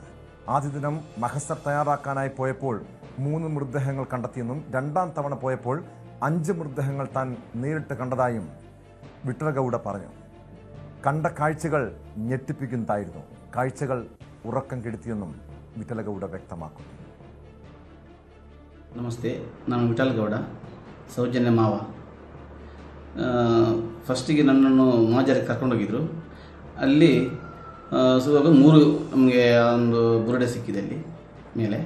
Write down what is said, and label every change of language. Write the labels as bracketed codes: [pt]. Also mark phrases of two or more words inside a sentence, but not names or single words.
[ml] ആദ്യ ദിനം മഹസർ തയ്യാറാക്കാനായി പോയപ്പോൾ 3 മൃതദേഹങ്ങൾ കണ്ടെത്തിയെന്നും രണ്ടാം തവണ പോയപ്പോൾ 5 മൃതദേഹങ്ങൾ താൻ നേരിട്ട് കണ്ടതായും വിട്ടലഗൌഡ പറഞ്ഞു. കണ്ട കാഴ്ചകൾ ഞെട്ടിപ്പിക്കുന്നതായിരുന്നു. കാഴ്ചകൾ ഉറക്കം കെടുത്തിയെന്നും ವಿಠಲಗೌಡ ವ್ಯಕ್ತಮಾಡಿದರು. [kn] ನಮಸ್ತೆ, ನಾನು ವಿಠಲಗೌಡ, ಸೌಜನ್ಯ ಮಾವ. ಫಸ್ಟಿಗೆ ನನ್ನನ್ನು ಮಾಜರಿಗೆ ಕರ್ಕೊಂಡೋಗಿದ್ರು. ಅಲ್ಲಿ ಸುವಾಗ 3 ನಮಗೆ ಒಂದು ಬುರುಡೆ ಸಿಕ್ಕಿದೆ ಅಲ್ಲಿ ಮೇಲೆ.